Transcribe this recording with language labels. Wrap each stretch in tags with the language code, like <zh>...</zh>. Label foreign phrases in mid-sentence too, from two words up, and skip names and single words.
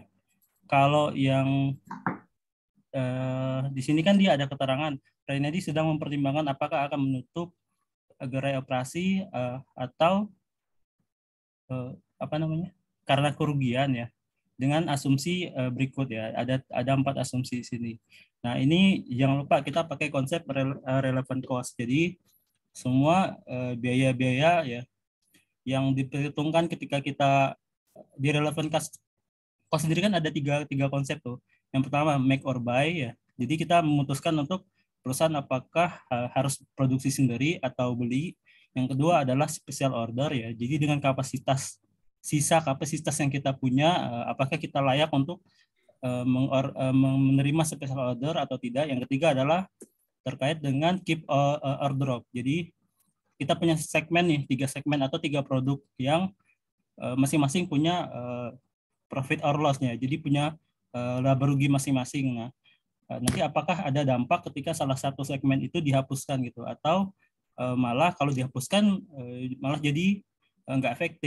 <id>Kalau yang di sini kan dia ada keterangan Renedy sedang mempertimbangkan apakah akan menutup gerai operasi atau eh, apa namanya, karena kerugian ya, dengan asumsi berikut ya, ada 4 asumsi di sini. Nah ini jangan lupa kita pakai konsep</id> <en>relevant cost.</en> <id>Jadi semua biaya-biaya ya yang diperhitungkan ketika kita di</id> <en>relevant cost</en> <id>sendiri kan ada tiga konsep tuh. Yang pertama</id> <en>make or buy</en> <id>ya. Jadi kita memutuskan untuk perusahaan apakah harus produksi sendiri atau beli. Yang kedua adalah</id> <en>special order</en> <id>ya. Jadi dengan sisa kapasitas yang kita punya, apakah kita layak untuk menerima</id> <en>special order</en> <id>atau tidak. Yang ketiga adalah terkait dengan</id> <en>keep or drop.</en> <id>Jadi kita punya segmen nih, 3 segmen atau 3 produk yang masing-masing punya</id> <en>profit or loss-</en> <id>nya. Jadi punya laba rugi masing-masing. Nah, nanti apakah ada dampak ketika salah satu segmen itu dihapuskan gitu, atau malah kalau dihapuskan malah jadi nggak efektif.</id>